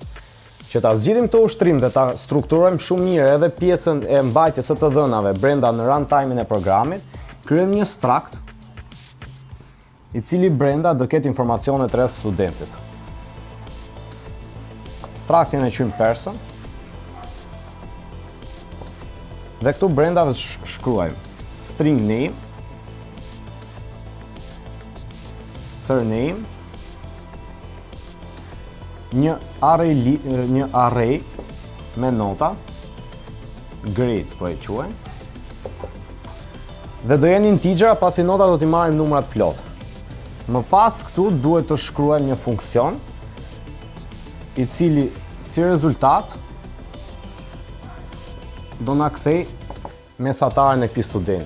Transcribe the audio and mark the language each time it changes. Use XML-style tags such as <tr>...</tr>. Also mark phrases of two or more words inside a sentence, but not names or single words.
<sq>Që ta zgjidhim këtë ushtrim dhe ta strukturojmë shumë mirë edhe pjesën e mbajtjes së të dhënave brenda në runtime-in e programit, kryejmë një strakt i cili brenda do ketë informacionet rreth studentit. Straktin e quajmë person. Dhe këtu brenda shkruajmë</sq> <en>string name, surname,</en> <sq>një array me nota, grades po e quajmë, dhe do jenë integer pasi nota do t'i marrim numrat plot. Më pas këtu duhet të shkruajmë një funksion i cili si rezultat do na kthej mesataren e këtij studenti.</sq>